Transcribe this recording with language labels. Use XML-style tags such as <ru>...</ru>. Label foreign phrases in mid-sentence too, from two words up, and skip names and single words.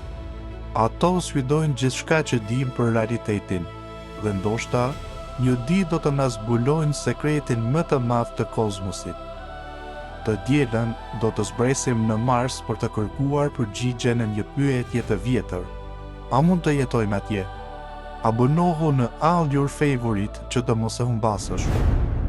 <sq>Ato sfidojnë gjithçka që dim për realitetin, dhe ndoshta Një ditë do të na zbulojnë sekretin më të madh të kozmosit. Të dielën do të zbresim në Mars për të kërkuar përgjigje në një pyetje të vjetër. A mund të jetojmë atje? Abonohu në</sq> <en>all your favorite</en> <sq>që të mos e humbasësh.</sq>